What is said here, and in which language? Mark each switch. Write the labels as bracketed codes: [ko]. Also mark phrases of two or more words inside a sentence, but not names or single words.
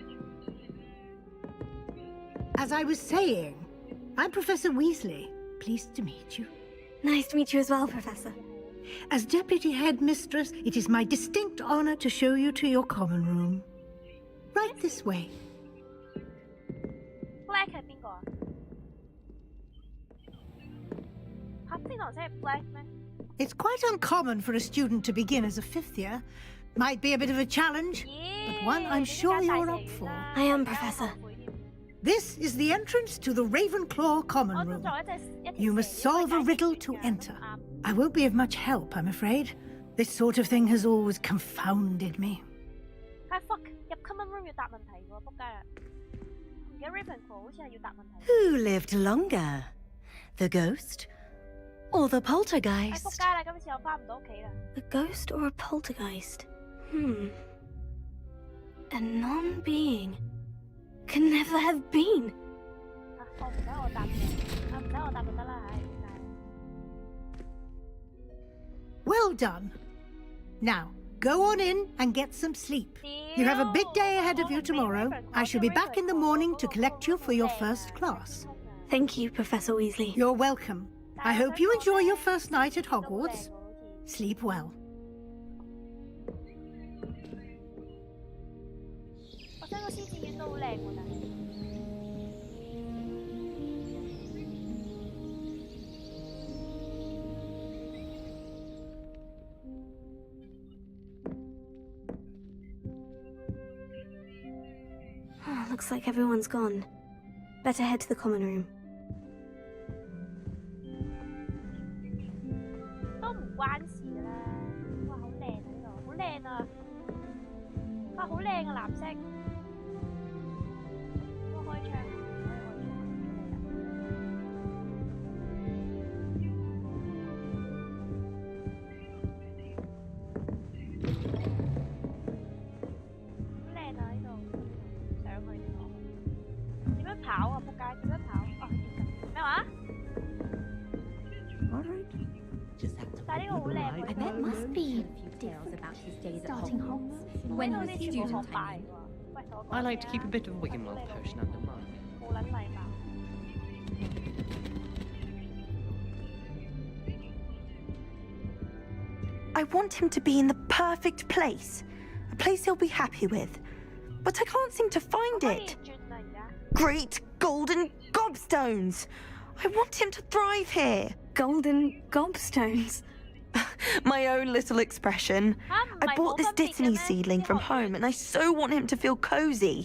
[en] As I was saying, I'm Professor Weasley. Pleased to meet you. Nice to meet you as well, Professor. As Deputy Headmistress, it is my distinct honor to show you to your common room. Right this way. [yue] Black 係邊個啊？黑天鵝真係 Black 咩？ [en] It's quite uncommon for a student to begin as a fifth year. Might be a bit of a challenge, but one I'm sure you're up for. I am, Professor. This is the entrance to the Ravenclaw common room. You must solve a riddle to enter. I won't be of much help, I'm afraid. This sort of thing has always confounded me. [yue] Fuck 入 [en] common room [yue] 要答問題喎，仆街啦！而家 Ravenclaw 好似係要答問題。 [en] Who lived longer? The ghost or the poltergeist? [yue] 仆街啦！今次我翻唔到屋企啦。 [en] A ghost or a poltergeist? A non-being can never have been. [yue] 我唔使我答嘅，唔使我答就得啦，唉。 [en] Well done. Now, go on in and get some sleep. You have a big day ahead of you tomorrow. I shall be back in the morning to collect you for your first class. Thank you, Professor Weasley. You're welcome. I hope you enjoy your first night at Hogwarts. Sleep well. [yue] 我覺得個獅子院都好靚喎，但係。 [en] Looks like everyone's gone. Better head to the common room. [yue] 都唔關事啦。哇，好靚啊呢度，好靚啊！哇，好靚啊藍色。我開窗。好靚啊呢度。點樣跑啊？仆街！點樣跑？哦，咩話？ 但係呢個好靚喎。 I bet must be details about his days at Hogwarts when he was student time. [en] I like to keep a bit of Wiggenweld potion under mine. [yue] 冇撚禮貌。 [en] I want him to be in the perfect place. A place he'll be happy with. But I can't seem to find it. Great golden gobstones! I want him to thrive here. Golden gobstones? My own little expression. I bought this Dittany seedling from home and I so want him to feel cozy.